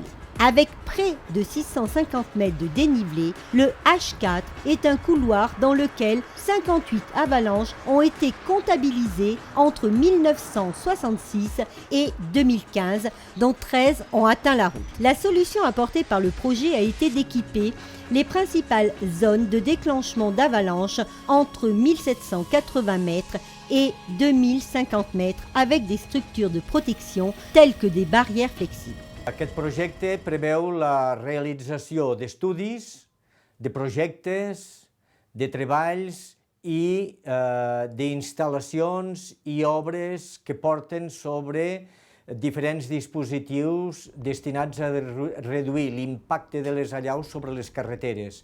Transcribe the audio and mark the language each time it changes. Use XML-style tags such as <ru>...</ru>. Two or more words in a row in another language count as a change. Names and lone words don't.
<fr>Avec près de 650 mètres de dénivelé, le H4 est un couloir dans lequel 58 avalanches ont été comptabilisées entre 1966 et 2015, dont 13 ont atteint la route. La solution apportée par le projet a été d'équiper les principales zones de déclenchement d'avalanches entre 1780 mètres et 2050 mètres avec des structures de protection telles que des barrières flexibles.</fr> <ca>Aquest projecte preveu la realització d'estudis, de projectes, de treballs i d'instal·lacions i obres que porten sobre diferents dispositius destinats a reduir l'impacte de les allaus sobre les carreteres.</ca>